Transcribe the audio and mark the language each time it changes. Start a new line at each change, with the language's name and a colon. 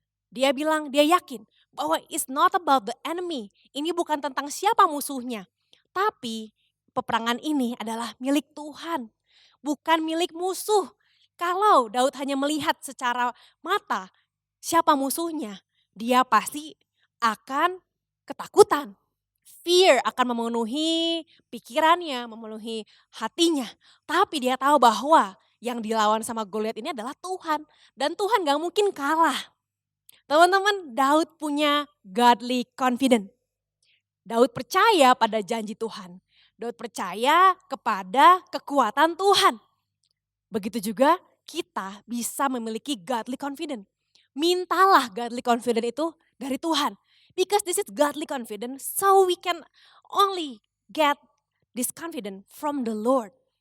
Indonesian: Dia bilang, dia yakin bahwa
English: it's not about the enemy.
Indonesian: Ini bukan tentang siapa musuhnya. Tapi peperangan ini adalah milik Tuhan, bukan milik musuh. Kalau Daud hanya melihat secara mata siapa musuhnya, dia pasti akan ketakutan. Fear akan memenuhi pikirannya, memenuhi hatinya. Tapi dia tahu bahwa yang dilawan sama Goliat ini adalah Tuhan. Dan Tuhan gak mungkin kalah. Teman-teman, Daud punya godly confidence. Daud percaya pada janji Tuhan. Daud percaya kepada kekuatan Tuhan. Begitu juga kita bisa memiliki godly confidence. Mintalah godly confidence itu dari Tuhan.
English: Because this is godly confidence, so we can only get this confidence from the Lord.